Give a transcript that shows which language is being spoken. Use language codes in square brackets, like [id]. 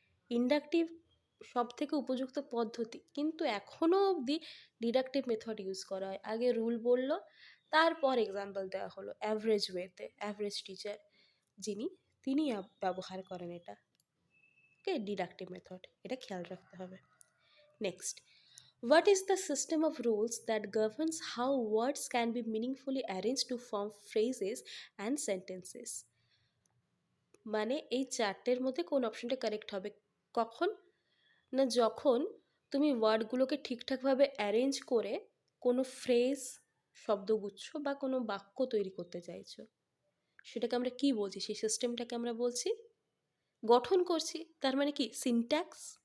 [bn] Inductive সব থেকে উপযুক্ত পদ্ধতি, কিন্তু এখনও অবধি ডিডাকটিভ মেথড ইউজ করা হয়। আগে রুল বললো, তারপর এক্সাম্পল দেওয়া হলো অ্যাভারেজ ওয়েতে, অ্যাভারেজ টিচার যিনি তিনি ব্যবহার করেন এটা। ওকে, ডিডাকটিভ মেথড, এটা খেয়াল রাখতে হবে। [en] next, what is the system of rules that governs how words can be meaningfully arranged to form phrases and sentences, [bn] মানে এই 4টের মধ্যে কোন অপশনটা কারেক্ট হবে? কখন না, যখন তুমি ওয়ার্ডগুলোকে ঠিকঠাকভাবে অ্যারেঞ্জ করে কোনো ফ্রেজ, শব্দগুচ্ছ বা কোনো বাক্য তৈরি করতে চাইছো, সেটাকে আমরা কি বলছি? সেই সিস্টেমটাকে আমরা বলছি গঠন করছি, তার মানে কি সিনট্যাক্স।